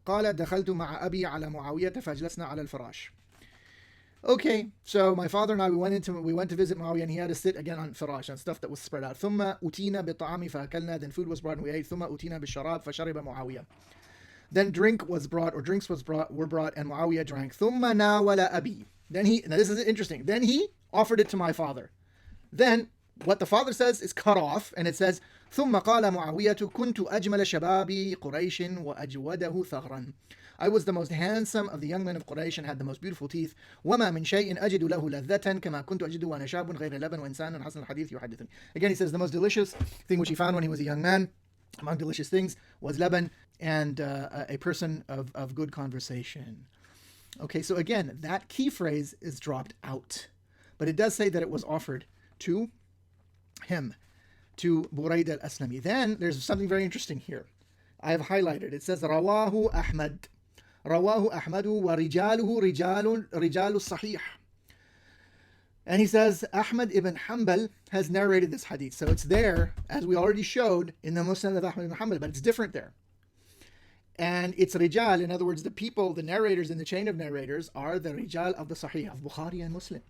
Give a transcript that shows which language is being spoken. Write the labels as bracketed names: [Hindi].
[Arabic] قال دخلت مع أبي على معاوية فجلسنا على الفراش. [English] Okay, so my father and I, we went to visit Muawiyah, and he had to sit again on firash, on stuff that was spread out. [Arabic] ثم أتينا بالطعام فأكلنا, [English] then food was brought and we ate. [Arabic] ثم أتينا بالشراب فشرب معاوية. [English] Then drinks were brought, and Muawiyah drank. [Arabic] ثم ناول أبي. [English] Then now this is interesting. Then he offered it to my father. Then what the father says is cut off, and it says [Arabic] ثم قال معاوية كنت أجمل شباب قريش وأجوده ثغرا. [English] I was the most handsome of the young men of Quraysh and had the most beautiful teeth. [Arabic] وما من شيء أجد له لذة كما كنت أجد وأنا شاب غير لبن وإنسان حسن الحديث يحدثني. [English] Again, he says the most delicious thing which he found when he was a young man, among delicious things, was leban and a person of good conversation. Okay, so again, that key phrase is dropped out. But it does say that it was offered to him, to Burayd al-Aslami. Then there's something very interesting here. I have highlighted. It says [Arabic] رواه أحمد. رواه أحمد ورجاله رجال الصحيح. [English] And he says Ahmad ibn Hanbal has narrated this hadith. So it's there, as we already showed, in the Musnad of Ahmad ibn Hanbal, but it's different there. And it's rijal, in other words, the people, the narrators in the chain of narrators are the rijal of the Sahih, of Bukhari and Muslim.